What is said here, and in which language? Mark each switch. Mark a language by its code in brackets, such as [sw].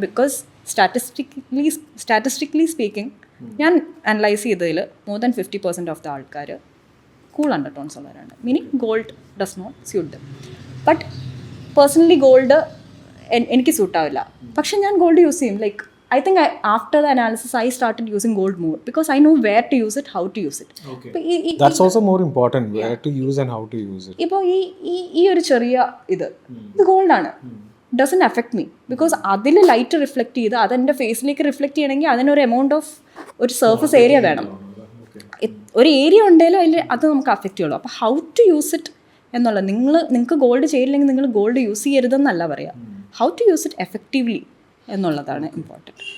[en] because statistically speaking [ml] ഞാൻ analyse ചെയ്തതിൽ [en] More than 50% of the ആൾക്കാർ cool undertones ഉള്ളവരാണ്. Meaning gold does not suit them. [ml] But personally gold എനിക്ക് സൂട്ടാവില്ല. പക്ഷെ ഞാൻ ഗോൾഡ് യൂസ് ചെയ്യും. Like [en] I think after the analysis, I started using gold more because I know where to use it, how to use it. Okay. That's also more important, where to use and how to use it. [ml] ഇപ്പോൾ ഈ ഒരു ചെറിയ ഇത് ഗോൾഡാണ്, [en] doesn't affect me [ml] because അതിൽ light reflect ചെയ്ത് അതെൻ്റെ ഫേസിലേക്ക് reflect ചെയ്യണമെങ്കിൽ അതിനൊരു എമൗണ്ട് ഓഫ് ഒരു സർഫസ് ഏരിയ വേണം. ഒരു ഏരിയ ഉണ്ടെങ്കിലും അതിൽ അത് നമുക്ക് അഫക്റ്റ് ചെയ്യുള്ളൂ. അപ്പോൾ [en] how to use it [ml] എന്നുള്ളത്, നിങ്ങൾക്ക് ഗോൾഡ് ചെയ്യില്ലെങ്കിൽ നിങ്ങൾ ഗോൾഡ് യൂസ് ചെയ്യരുതെന്നല്ല പറയുക, [en] how to use it effectively [ml] എന്നുള്ളതാണ് ഇമ്പോർട്ടൻറ്റ്.